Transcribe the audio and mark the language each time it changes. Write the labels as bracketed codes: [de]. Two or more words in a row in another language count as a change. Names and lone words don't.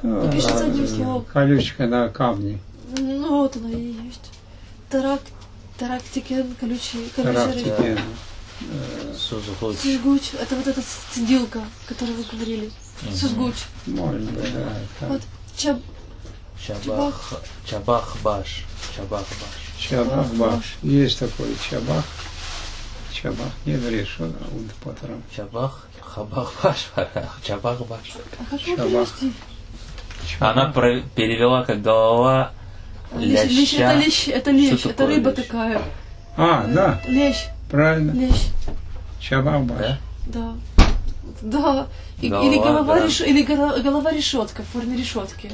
[ru] Пишется одним словом. Колючка на камне. Ну вот оно и есть. Тарактикен, колючий рыб. Тарактикен. Сузгуч. Сузгуч. Это вот эта цедилка, о которой вы говорили. Сузгуч. Может быть, да. Вот Чабах. Чабах-баш. Чабах-баш. Есть такой чабах. Чабах не решен, а он потом. Чабах. Хабах-баш. Чабах-баш. А как вы перевести? Она перевела как голова ляща. Это лещ, Что это такое рыба лещ? такая. Да, Лещ. правильно. Лещ. Чабах-баш. Да? Да. Голова, Или голова решетка в форме решетки.